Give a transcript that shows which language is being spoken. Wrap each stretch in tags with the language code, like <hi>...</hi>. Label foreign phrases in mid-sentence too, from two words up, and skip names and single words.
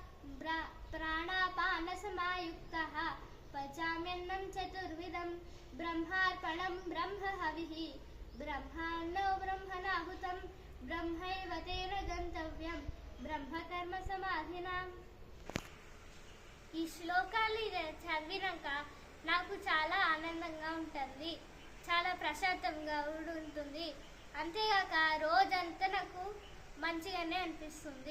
<sa>प्राणापानसमायुक्तः पचाम्यन्नं चतुर्विधं ब्रह्मार्पणं ब्रह्महविः ब्रह्मान्नो ब्रह्मणाहुतं ब्रह्मैव तेन गन्तव्यं బ్రహ్మకర్మ సమాధినా.</sa> <te>ఈ శ్లోకాలు చదివినాక నాకు చాలా ఆనందంగా ఉంటుంది, చాలా ప్రశాంతంగా ఉంటుంది. అంతేగాక రోజంతా నాకు మంచిగానే అనిపిస్తుంది.</te>